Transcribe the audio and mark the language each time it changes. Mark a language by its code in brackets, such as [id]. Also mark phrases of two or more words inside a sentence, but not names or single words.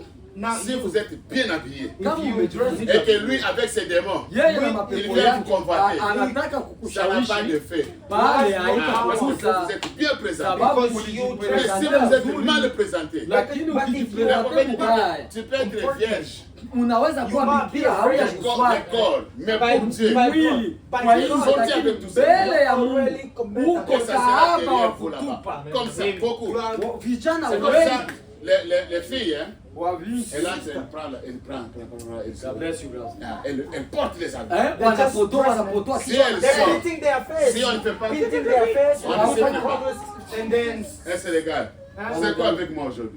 [fr] Si vous êtes bien habillé et que lui avec ses démons, il vient vous convoiter, ça n'a pas d'effet. Parce que vous êtes bien présenté. Mais si vous êtes mal présenté, tu peux être vierge. [sw] Unaweza kuwa bikira hauja kuswali, [fr] mais pour Dieu, [sw] mwili kwa hiyo mbele ya Mungu uko kahaba wa kutupa. [fr] Comme ça, beaucoup. [sw] Vijana [fr] wengi les filles, hein, elle porte les habits. Si on ne fait pas, c'est légal. C'est quoi avec moi aujourd'hui?